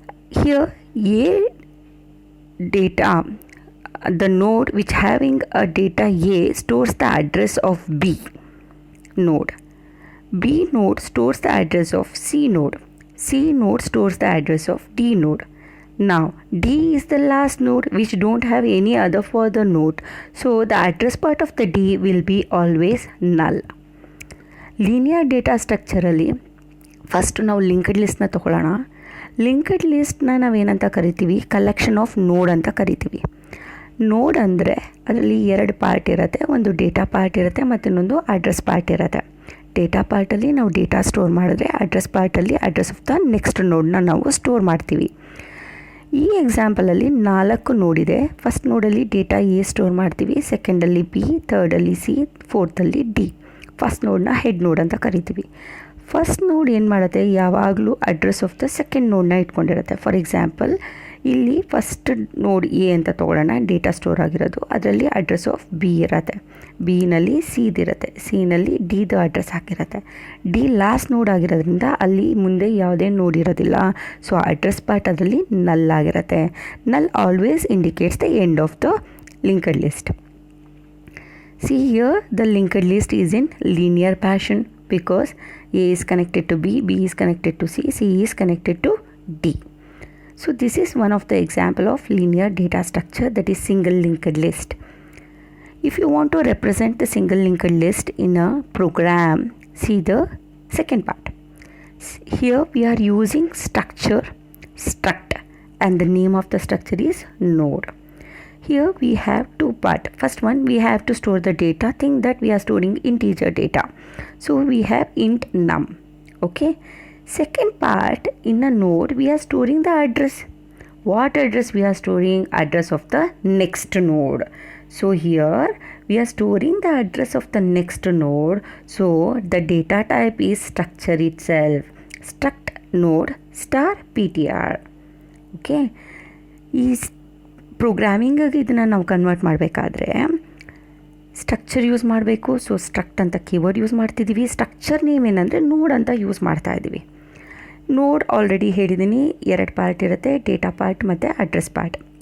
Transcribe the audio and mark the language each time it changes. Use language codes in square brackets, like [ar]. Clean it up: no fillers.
[en] Here A data, the node which having a data A stores the address of B node. B node stores the address of C node. C node stores the address of D node. Now D is the last node which don't have any other further node, so the address part of the D will be always null. [kn] Linear data structure ಅಲ್ಲಿ first ನಾವು linked ಲಿಸ್ಟ್ನ ತಗೊಳ್ಳೋಣ. Linked ಲಿಸ್ಟ್ನ ನಾವೇನಂತ ಕರಿತೀವಿ, collection of ನೋಡ್ ಅಂತ ಕರಿತೀವಿ. ನೋಡ್ ಅಂದರೆ ಅದರಲ್ಲಿ 2 ಪಾರ್ಟ್ ಇರುತ್ತೆ. ಒಂದು ಡೇಟಾ ಪಾರ್ಟ್ ಇರುತ್ತೆ ಮತ್ತು ಇನ್ನೊಂದು ಅಡ್ರೆಸ್ ಪಾರ್ಟ್ ಇರುತ್ತೆ. ಡೇಟಾ ಪಾರ್ಟಲ್ಲಿ ನಾವು ಡೇಟಾ ಸ್ಟೋರ್ ಮಾಡಿದ್ರೆ, address ಪಾರ್ಟಲ್ಲಿ address of the next ನೋಡನ್ನ ನಾವು ಸ್ಟೋರ್ ಮಾಡ್ತೀವಿ. ಈ ಎಕ್ಸಾಂಪಲಲ್ಲಿ 4 ನೋಡ್ ಇದೆ. ಫಸ್ಟ್ ನೋಡಲ್ಲಿ ಡೇಟಾ ಎ ಸ್ಟೋರ್ ಮಾಡ್ತೀವಿ, ಸೆಕೆಂಡಲ್ಲಿ B, ಥರ್ಡಲ್ಲಿ C, ಫೋರ್ತಲ್ಲಿ D. First ನೋಡನ್ನ head ನೋಡ್ ಅಂತ ಕರಿತೀವಿ. ಫಸ್ಟ್ ನೋಡ್ ಏನು ಮಾಡುತ್ತೆ, ಯಾವಾಗಲೂ address of the second ನೋಡನ್ನ ಇಟ್ಕೊಂಡಿರುತ್ತೆ. For example ಇಲ್ಲಿ ಫಸ್ಟ್ ನೋಡ್ ಎ ಅಂತ ತೊಗೊಳ್ಳೋಣ, ಡೇಟಾ ಸ್ಟೋರ್ ಆಗಿರೋದು. ಅದರಲ್ಲಿ ಅಡ್ರೆಸ್ ಆಫ್ ಬಿ ಇರುತ್ತೆ, ಬಿನಲ್ಲಿ ಸಿದಿರುತ್ತೆ, ಸಿನಲ್ಲಿ ಡಿದು ಅಡ್ರೆಸ್ ಹಾಕಿರುತ್ತೆ. ಡಿ ಲಾಸ್ಟ್ ನೋಡ್ ಆಗಿರೋದ್ರಿಂದ ಅಲ್ಲಿ ಮುಂದೆ ಯಾವುದೇ ನೋಡ್ ಇರೋದಿಲ್ಲ. ಸೊ ಅಡ್ರೆಸ್ ಪಾರ್ಟ್ ಅದರಲ್ಲಿ ನಲ್ ಆಗಿರುತ್ತೆ. [en] Null always indicates the end of the linked list. See here, the linked list is in linear fashion because A is connected to B, B is connected to C, C is connected to D. So this is one of the example of linear data structure, that is single linked list. If you want to represent the single linked list in a program, see the second part. Here we are using structure, struct, and the name of the structure is node. Here we have 2 parts. First one, we have to store the data. Think that we are storing integer data. So we have int num. Okay. Second part, in a node, we are storing the address. What address we are storing? Address of the next node. So here we are storing the address of the next node. So the data type is structure itself. Struct node star ptr. Okay. [kn] Is ಪ್ರೋಗ್ರಾಮಿಂಗಾಗಿ ಇದನ್ನು ನಾವು convert ಮಾಡಬೇಕಾದ್ರೆ structure use ಮಾಡಬೇಕು. So struct ಅಂತ keyword use ಮಾಡ್ತಿದ್ದೀವಿ. Structure name ಏನಂದರೆ ನೋಡ್ ಅಂತ use ಮಾಡ್ತಾ ಇದ್ದೀವಿ. ನೋಡ್ ಆಲ್ರೆಡಿ ಹೇಳಿದ್ದೀನಿ, 2 ಪಾರ್ಟ್ ಇರುತ್ತೆ, ಡೇಟಾ ಪಾರ್ಟ್ ಮತ್ತು ಅಡ್ರೆಸ್ ಪಾರ್ಟ್.